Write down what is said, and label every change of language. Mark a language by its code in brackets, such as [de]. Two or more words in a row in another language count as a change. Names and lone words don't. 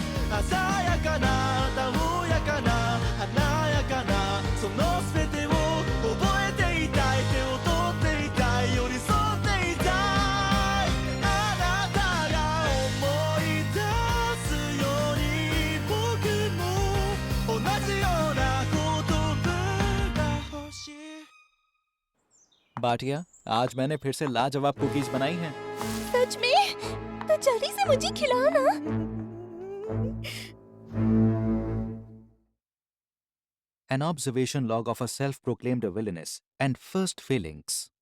[ja] 鮮やかなたおやかな華やかなその全てを覚えていたい、手を取っていたい、寄り添っていたい、あなたが思い出すように、僕も同じような言葉が欲しい。 [hi] बाटिया, आज मैंने फिर से लाजवाब कुकीज बनाई हैं। सच में? तो जल्दी से मुझे खिलाओ ना। [en] An observation log of a self-proclaimed villainess and first feelings.